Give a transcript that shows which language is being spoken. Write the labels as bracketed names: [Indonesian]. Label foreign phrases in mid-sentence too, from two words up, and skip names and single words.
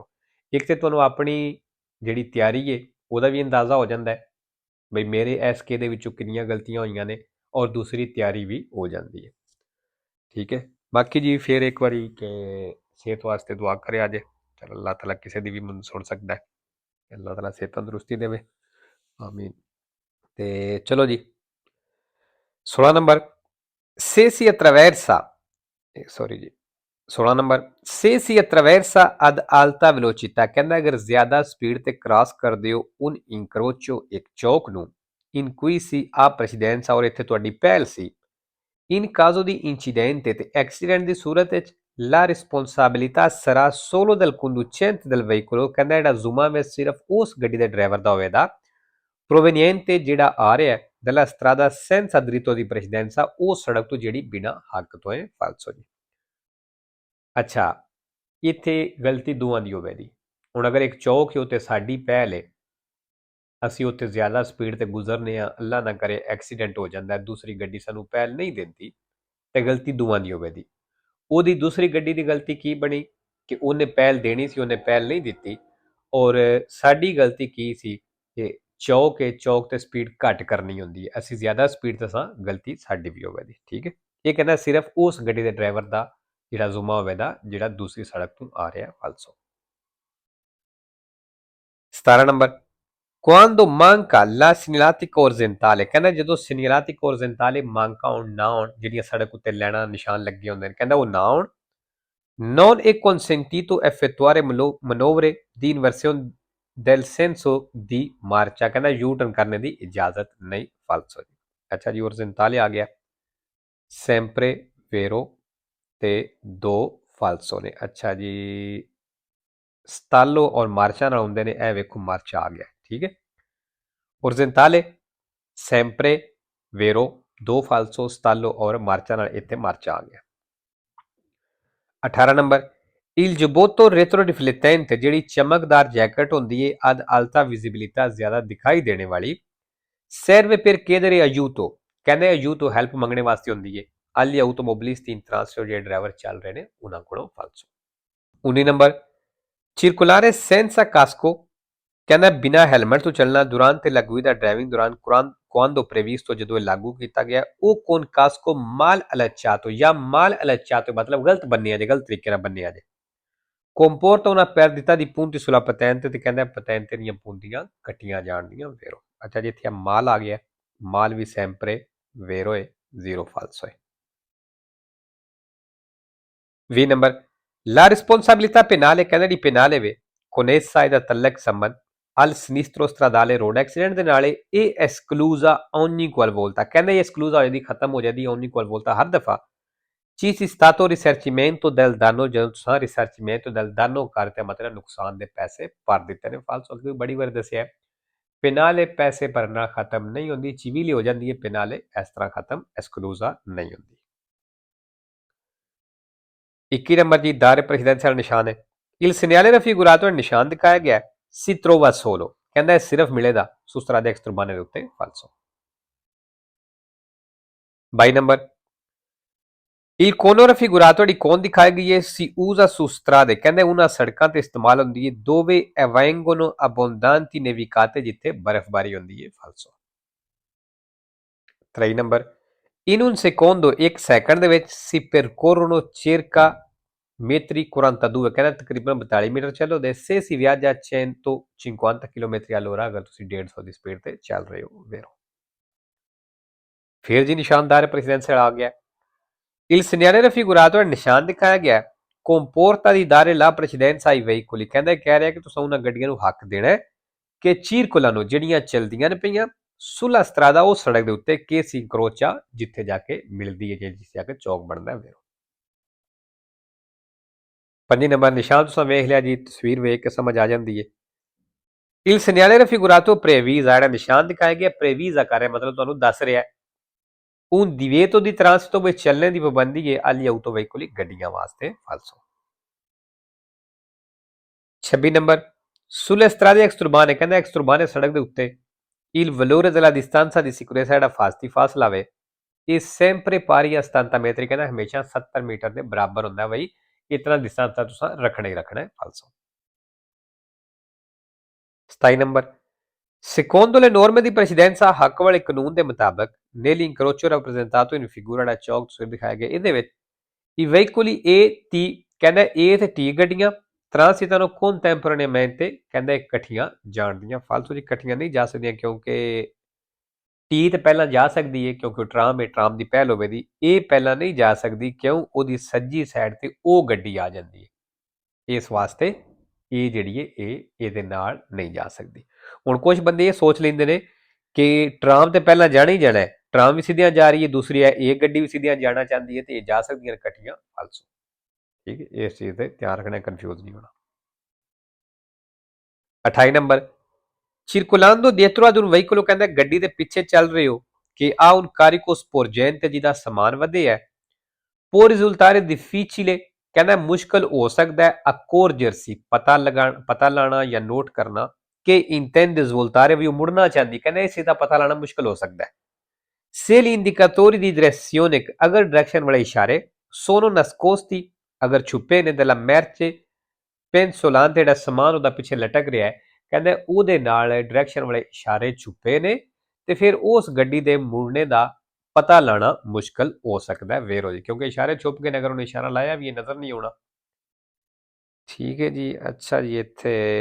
[Punjabi] ਇੱਕ ਤੇ ਤੁਹਾਨੂੰ ਆਪਣੀ ਜਿਹੜੀ ਤਿਆਰੀ ਹੈ ਉਹਦਾ ਵੀ ਅੰਦਾਜ਼ਾ ਹੋ ਜਾਂਦਾ ਹੈ ਬਈ ਮੇਰੇ ਐਸਕੇ ਦੇ ਵਿੱਚੋਂ ਕਿੰਨੀਆਂ ਗਲਤੀਆਂ ਹੋਈਆਂ ਨੇ, ਔਰ ਦੂਸਰੀ ਤਿਆਰੀ ਵੀ ਹੋ ਜਾਂਦੀ ਹੈ। ਠੀਕ ਹੈ, ਬਾਕੀ ਜੀ ਫਿਰ ਇੱਕ ਵਾਰੀ ਕਿ ਸਿਹਤ ਵਾਸਤੇ ਦੁਆ ਕਰਿਆ ਜੇ। ਚਲ ਅੱਲਾਹ ਤਾਲਾ ਕਿਸੇ ਦੀ ਵੀ ਮਨ ਸੁਣ ਸਕਦਾ ਹੈ, ਅੱਲਾਹ ਤਾਲਾ ਸਿਹਤ ਤੰਦਰੁਸਤੀ ਦੇਵੇ, ਆਮੀਨ। ਤੇ ਚਲੋ ਜੀ 16 ਨੰਬਰ, [Italian] se si attraversa [Punjabi] ਸੌਰੀ ਜੀ 16 ਨੰਬਰ, [Italian] se si attraversa ad alta velocità [Punjabi] ਕਹਿੰਦਾ ਅਗਰ ਜ਼ਿਆਦਾ ਸਪੀਡ ਤੇ ਕ੍ਰਾਸ ਕਰਦੇ ਹੋ [Italian] un incrocio [Punjabi] ਇੱਕ ਚੌਕ ਨੂੰ [Italian] in cui si ha precedenza [Punjabi] ਔਰ ਇੱਥੇ ਤੁਹਾਡੀ ਪਹਿਲ ਸੀ [Italian] in caso di incidente [Punjabi] ਤੇ ਐਕਸੀਡੈਂਟ ਦੀ ਸੂਰਤ ਵਿੱਚ [Italian] la responsabilità sarà solo del conducente del veicolo [Punjabi] ਕਹਿੰਦਾ ਜਿਹੜਾ ਜ਼ੁਮਾ ਸਿਰਫ ਉਸ ਗੱਡੀ ਦੇ ਡਰਾਈਵਰ ਦਾ ਹੋਵੇਗਾ proveniente ਜਿਹੜਾ ਆ ਰਿਹਾ ਹੈ [Italian] della strada senza diritto di precedenza [Punjabi] ਉਹ ਸੜਕ ਤੋਂ ਜਿਹੜੀ ਬਿਨਾ ਹੱਕ ਤੋਂ ਹੈ ਫਾਲਸੋ ਜੀ। ਅੱਛਾ, ਇੱਥੇ ਗਲਤੀ ਦੋਵਾਂ ਦੀ ਹੋਵੇਗੀ। ਹੁਣ ਅਗਰ ਇੱਕ ਚੌਕ ਹੈ ਉੱਤੇ ਸਾਡੀ ਪਹਿਲ ਹੈ, ਅਸੀਂ ਉੱਥੇ ਜ਼ਿਆਦਾ ਸਪੀਡ ਤੇ ਗੁਜ਼ਰਨੇ ਆ, ਅੱਲਾ ਨਾ ਕਰੇ ਐਕਸੀਡੈਂਟ ਹੋ ਜਾਂਦਾ, ਦੂਸਰੀ ਗੱਡੀ ਸਾਨੂੰ ਪਹਿਲ ਨਹੀਂ ਦਿੰਦੀ ਤੇ ਗਲਤੀ ਦੋਵਾਂ ਦੀ ਹੋਵੇਗੀ। ਉਹਦੀ ਦੂਸਰੀ ਗੱਡੀ ਦੀ ਗਲਤੀ ਕੀ ਬਣੀ ਕਿ ਉਹਨੇ ਪਹਿਲ ਦੇਣੀ ਸੀ, ਉਹਨੇ ਪਹਿਲ ਨਹੀਂ ਦਿੱਤੀ। ਔਰ ਸਾਡੀ ਗਲਤੀ ਕੀ ਸੀ ਕਿ ਚੌਕ ਹੈ, ਚੌਕ ਤੇ ਸਪੀਡ ਘੱਟ ਕਰਨੀ ਹੁੰਦੀ ਹੈ, ਅਸੀਂ ਜ਼ਿਆਦਾ ਸਪੀਡ ਤੇ ਸਾਂ, ਗਲਤੀ ਸਾਡੀ ਵੀ ਹੋਵੇਗੀ। ਠੀਕ ਹੈ, ਇਹ ਕਹਿੰਦਾ ਸਿਰਫ ਉਸ ਗੱਡੀ ਦੇ ਡਰਾਈਵਰ ਦਾ ਜਿਹੜਾ ਜ਼ੁਮਾ ਹੋਵੇਗਾ ਜਿਹੜਾ ਦੂਸਰੀ ਸੜਕ ਤੋਂ ਆ ਰਿਹਾ ਫਾਲਸੋ। 17 ਨੰਬਰ, [Italian] quando manca la segnaletica orizzontale [Punjabi] ਕਹਿੰਦਾ ਜਦੋਂ [Italian] segnaletica orizzontale manca [Punjabi] ਹੋਣ ਨਾ ਹੋਣ, ਜਿਹੜੀਆਂ ਸੜਕ ਉੱਤੇ ਲੈਣਾ ਨਿਸ਼ਾਨ ਲੱਗੇ ਹੁੰਦੇ ਨੇ, ਕਹਿੰਦਾ ਉਹ ਨਾ ਹੋਣ [Italian] non è consentito effettuare manovre di inversione del senso di marcia [Punjabi] ਕਹਿੰਦਾ ਯੂ ਟਰਨ ਕਰਨੇ ਦੀ ਇਜਾਜ਼ਤ ਨਹੀਂ ਫਾਲਸੋ ਜੀ। ਅੱਛਾ ਜੀ, orizzontale ਆ ਗਿਆ, [Italian] sempre vero [Punjabi] ਤੇ ਦੋ ਫਾਲਸੋ ਨੇ। ਅੱਛਾ ਜੀ, ਸਟਾਲੋ ਔਰ ਮਾਰਚਾ ਨਾਲ ਹੁੰਦੇ ਨੇ, ਇਹ ਵੇਖੋ ਮਾਰਚਾ ਆ ਗਿਆ। ਠੀਕ ਹੈ, [Italian] orizzontale sempre vero [Punjabi] ਦੋ ਫਾਲਸੋ, ਸਟਾਲੋ ਔਰ ਮਾਰਚਾ ਨਾਲ ਇੱਥੇ ਮਾਰਚਾ ਆ ਗਿਆ। 18 ਨੰਬਰ, [Italian] il giubbotto retroriflettente [Punjabi] ਜਿਹੜੀ ਚਮਕਦਾਰ ਜੈਕਟ ਹੁੰਦੀ ਹੈ [Italian] ad alta visibilità [Punjabi] ਜ਼ਿਆਦਾ ਦਿਖਾਈ ਦੇਣੇ ਵਾਲੀ, [Italian] serve per chiedere aiuto [Punjabi] ਕਹਿੰਦੇ aiuto ਹੈਲਪ ਮੰਗਣੇ ਵਾਸਤੇ ਹੁੰਦੀ ਹੈ [Italian] agli automobilisti in transito [Punjabi] ਜਿਹੜੇ ਡਰਾਈਵਰ ਚੱਲ ਰਹੇ ਨੇ ਉਹਨਾਂ ਕੋਲੋਂ ਫਾਲਸੋ। 19 ਨੰਬਰ, [Italian] circolare senza casco [Punjabi] ਕਹਿੰਦਾ ਬਿਨਾਂ ਹੈਲਮਟ ਤੋਂ ਚੱਲਣਾ [Italian] durante la guida [Punjabi] ਡਰਾਈਵਿੰਗ ਦੌਰਾਨ [Italian] quando previsto [Punjabi] ਜਦੋਂ ਇਹ ਲਾਗੂ ਕੀਤਾ ਗਿਆ ਉਹ [Italian] con casco mal allacciato [Punjabi] ਜਾਂ [Italian] mal allacciato [Punjabi] ਮਤਲਬ ਗਲਤ ਬੰਨਿਆ ਜੇ, ਗਲਤ ਤਰੀਕੇ ਨਾਲ ਬੰਨਿਆ ਜੇ। [Italian] comporta una perdita di punti sulla patente [Punjabi] ਤੇ ਕਹਿੰਦਾ [Italian] patente [Punjabi] ਦੀਆਂ ਪੂੰਦੀਆਂ ਕੱਟੀਆਂ ਜਾਣਦੀਆਂ [Italian] vero। [Punjabi] ਅੱਛਾ ਜੀ, ਇੱਥੇ ਮਾਲ ਆ ਗਿਆ, ਮਾਲ ਵੀ [Italian] sempre vero [Punjabi] ਹੈ, [Italian] zero falso [Punjabi] ਹੈ। 20 ਨੰਬਰ, [Italian] la responsabilità penale [Punjabi] ਕਹਿੰਦਾ ਦੀ penale ਵੇ [Italian] connessa ed attallec [Punjabi] ਸੰਬੰਧ [Italian] al sinistro stradale [English] road accident [Punjabi] ਦੇ ਨਾਲ ਇਹ [Italian] esclusa ogni qualvolta [Punjabi] ਕਹਿੰਦਾ ਇਹ esclusa ਹੋ ਜਾਂਦੀ, ਖਤਮ ਹੋ ਜਾਂਦੀ [Italian] ogni qualvolta [Punjabi] ਹਰ ਦਫਾ [Italian] ci sia stato risarcimento del danno [Punjabi] ਜਦੋਂ ਤੁਸੀਂ [Italian] risarcimento del danno [Punjabi] ਕਰਤੇ ਮਤਲਬ ਨੁਕਸਾਨ ਦੇ ਪੈਸੇ ਭਰ ਦਿੱਤੇ ਨੇ ਫਾਲਸੋ। ਅੱਗੇ ਬੜੀ ਵਾਰ ਦੱਸਿਆ ਪਿਨਾਲੇ ਪੈਸੇ ਭਰਨਾ ਖਤਮ ਨਹੀਂ ਹੁੰਦੀ, ਚਿਵੀਲੀ ਹੋ ਜਾਂਦੀ ਹੈ, ਪਿਨਾਲੇ ਇਸ ਤਰ੍ਹਾਂ ਖਤਮ esclusa ਨਹੀਂ ਹੁੰਦੀ। 21 ਨੰਬਰ ਜੀ, [Italian] dare presidenza [Punjabi] ਨਿਸ਼ਾਨ ਹੈ [Italian] il segnale raffigurato [Punjabi] ਨਿਸ਼ਾਨ ਦਿਖਾਇਆ ਗਿਆ [Italian] si trova solo [Punjabi] ਕਹਿੰਦਾ ਇਹ ਸਿਰਫ ਮਿਲੇਗਾ [Italian] su strade extraurbane [Punjabi] ਦੇ ਉੱਤੇ ਫਾਲਸੋ। 22 ਨੰਬਰ, [Italian] il cono raffigurato [Punjabi] ਜਿਹੜੀ ਕੋਨ ਦਿਖਾਈ ਗਈ ਹੈ [Italian] si usa su strade [Punjabi] ਕਹਿੰਦੇ ਉਹਨਾਂ ਸੜਕਾਂ ਤੇ ਇਸਤੇਮਾਲ ਹੁੰਦੀ ਹੈ [Italian] dove avvengono abbondanti nevicate [Punjabi] ਜਿੱਥੇ ਬਰਫ਼ਬਾਰੀ ਹੁੰਦੀ ਹੈ ਫਾਲਸੋ। 23 ਨੰਬਰ, [Italian] in un secondo [Punjabi] ਇੱਕ ਸੈਕਿੰਡ ਦੇ ਵਿੱਚ [Italian] si percorrono circa metri 42 [Punjabi] ਕਹਿੰਦਾ ਤਕਰੀਬਨ 42 ਮੀਟਰ ਚੱਲੋਗੇ [Italian] se si viaggia a 150 km all'ora [Punjabi] ਅਗਰ ਤੁਸੀਂ 150 ਦੀ ਸਪੀਡ ਤੇ ਚੱਲ ਰਹੇ ਹੋ vero ਫਿਰ ਜੀ ਨਿਸ਼ਾਨਦਾਰ presidenziale ਆ ਗਿਆ [Italian] il segnale raffigurato è [Punjabi] ਨਿਸ਼ਾਨ ਦਿਖਾਇਆ ਗਿਆ [Italian] comporta di dare la precedenza ai veicoli [Punjabi] ਕਹਿੰਦਾ ਕਹਿ ਰਿਹਾ ਕਿ ਤੁਸੀਂ ਉਹਨਾਂ ਗੱਡੀਆਂ ਨੂੰ ਹੱਕ ਦੇਣਾ ਹੈ ਕਿ circolano ਜਿਹੜੀਆਂ ਚਲਦੀਆਂ ਨੇ ਪਈਆਂ [Italian] sulla strada [Punjabi] ਉਹ ਸੜਕ ਦੇ ਉੱਤੇ [Italian] che si incrocia [Punjabi] ਜਿੱਥੇ ਜਾ ਕੇ ਮਿਲਦੀ ਹੈ ਜਿੱਥੇ ਜਾ ਕੇ ਚੌਕ ਬਣਦਾ ਹੈ vero ਪੰਜੀ ਨੰਬਰ ਨਿਸ਼ਾਨ ਤੁਸੀਂ ਵੇਖ ਲਿਆ ਜੀ ਤਸਵੀਰ ਵੇਖ ਕੇ ਸਮਝ ਆ ਜਾਂਦੀ ਹੈ [Italian] il segnale raffigurato previsa [Punjabi] ਜਿਹੜਾ ਨਿਸ਼ਾਨ ਦਿਖਾਇਆ ਗਿਆ previsa ਕਰ ਰਿਹਾ ਮਤਲਬ ਤੁਹਾਨੂੰ ਦੱਸ ਰਿਹਾ ਹੈ [Italian] un divieto di transito [Punjabi] ਵਿੱਚ ਚੱਲਣ ਦੀ ਪਾਬੰਦੀ ਹੈ [Italian] agli autoveicoli [Punjabi] ਗੱਡੀਆਂ ਵਾਸਤੇ ਫਾਲਸੋ 26 ਨੰਬਰ [Italian] sulle strade exturbane [Punjabi] ਕਹਿੰਦਾ exturbane ਸੜਕ ਦੇ ਉੱਤੇ [Italian] il valore della distanza di sicurezza [Punjabi] ਜਿਹੜਾ ਫਾਸਲਾ ਵੇ ਇਹ [Italian] sempre pari a 70 metri [Punjabi] ਕਹਿੰਦਾ ਹਮੇਸ਼ਾ 70 ਮੀਟਰ ਦੇ ਬਰਾਬਰ ਹੁੰਦਾ ਬਈ ਇਤਨਾ ਡਿਸਟੈਂਸ ਤਾਂ ਤੁਸੀਂ ਰੱਖਣਾ ਹੀ ਰੱਖਣਾ ਹੈ ਫਾਲਸੋ 27 ਨੰਬਰ [Italian] secondo le norme di precedenza [Punjabi] ਹੱਕ ਵਾਲੇ ਕਾਨੂੰਨ ਦੇ ਮੁਤਾਬਕ [Italian] nell'incrocio rappresentato in figura [Punjabi] ਦਾ ਚੌਕ ਤੁਸੀਂ ਦਿਖਾਇਆ ਗਿਆ ਇਹਦੇ ਵਿੱਚ [Italian] i veicoli A T [Punjabi] ਕਹਿੰਦਾ A ਤੇ T ਗੱਡੀਆਂ [Italian] transitano contemporaneamente [Punjabi] ਕਹਿੰਦਾ ਇਕੱਠੀਆਂ ਜਾਣਦੀਆਂ ਫਾਲਤੂ ਦੀ ਇਕੱਠੀਆਂ ਨਹੀਂ ਜਾ ਸਕਦੀਆਂ ਕਿਉਂਕਿ ਟੀ ਤੇ ਪਹਿਲਾਂ ਜਾ ਸਕਦੀ ਹੈ ਕਿਉਂਕਿ ਟਰਾਮ ਹੈ ਟਰਾਮ ਦੀ ਪਹਿਲ ਹੋਵੇਗੀ ਇਹ ਪਹਿਲਾਂ ਨਹੀਂ ਜਾ ਸਕਦੀ ਕਿਉਂ ਉਹਦੀ ਸੱਜੀ ਸਾਈਡ ਤੇ ਉਹ ਗੱਡੀ ਆ ਜਾਂਦੀ ਹੈ ਇਸ ਵਾਸਤੇ ਇਹ ਜਿਹੜੀ ਹੈ ਇਹ ਇਹਦੇ ਨਾਲ ਨਹੀਂ ਜਾ ਸਕਦੀ ਹੁਣ ਕੁਝ ਬੰਦੇ ਇਹ ਸੋਚ ਲੈਂਦੇ ਨੇ ਕਿ ਟਰਾਮ ਤੇ ਪਹਿਲਾਂ ਜਾਣਾ ਹੀ ਜਾਣਾ ਹੈ ਟਰਾਮ ਵੀ ਸਿੱਧੀਆਂ ਜਾ ਰਹੀ ਹੈ ਦੂਸਰੀ ਹੈ ਇਹ ਗੱਡੀ ਵੀ ਸਿੱਧੀਆਂ ਜਾਣਾ ਚਾਹੁੰਦੀ ਹੈ ਤੇ ਇਹ ਜਾ ਸਕਦੀਆਂ ਇਕੱਠੀਆਂ ਫਾਲਸੂ ਠੀਕ ਹੈ ਇਸ ਚੀਜ਼ ਤੇ ਧਿਆਨ ਰੱਖਣਾ ਕਨਫਿਊਜ਼ ਨਹੀਂ ਹੋਣਾ 28 ਨੰਬਰ [Italian] circolando dietro ad un veicolo [Punjabi] ਕਹਿੰਦਾ ਗੱਡੀ ਦੇ ਪਿੱਛੇ ਚੱਲ ਰਹੇ ਹੋ [Italian] che ha un carico sporgente [Punjabi] ਜਿਹਦਾ ਸਮਾਨ ਵਧੇ ਹੈ [Italian] può risultare difficile [Punjabi] ਕਹਿੰਦਾ ਮੁਸ਼ਕਲ ਹੋ ਸਕਦਾ ਹੈ accorgersi ਪਤਾ ਲਾਣਾ ਜਾਂ ਨੋਟ ਕਰਨਾ ਕਿ [Italian] intende svoltare [Punjabi] ਵੀ ਉਹ ਮੁੜਨਾ ਚਾਹੁੰਦੀ ਕਹਿੰਦਾ ਇਸੇ ਦਾ ਪਤਾ ਲਾਣਾ ਮੁਸ਼ਕਲ ਹੋ ਸਕਦਾ ਹੈ [Italian] se gli indicatori di direzione [Punjabi] ਅਗਰ ਡਾਇਰੈਕਸ਼ਨ ਵਾਲੇ ਇਸ਼ਾਰੇ [Italian] sono nascosti [Punjabi] ਅਗਰ ਛੁਪੇ ਨੇ [Italian] della merce pensolante [Punjabi] ਜਿਹੜਾ ਸਮਾਨ ਉਹਦਾ ਪਿੱਛੇ ਲਟਕ ਰਿਹਾ ਹੈ ਕਹਿੰਦੇ ਉਹਦੇ ਨਾਲ ਡਾਇਰੈਕਸ਼ਨ ਵਾਲੇ ਇਸ਼ਾਰੇ ਛੁਪੇ ਨੇ ਤੇ ਫਿਰ ਉਸ ਗੱਡੀ ਦੇ ਮੁੜਨੇ ਦਾ ਪਤਾ ਲਾਣਾ ਮੁਸ਼ਕਲ ਹੋ ਸਕਦਾ ਹੈ ਵੇਰੋ ਜੀ ਕਿਉਂਕਿ ਇਸ਼ਾਰੇ ਛੁਪ ਕੇ ਅਗਰ ਉਹਨੇ ਇਸ਼ਾਰਾ ਲਾਇਆ ਵੀ ਇਹ ਨਜ਼ਰ ਨਹੀਂ ਆਉਣਾ ਠੀਕ ਹੈ ਜੀ ਅੱਛਾ ਜੀ ਇੱਥੇ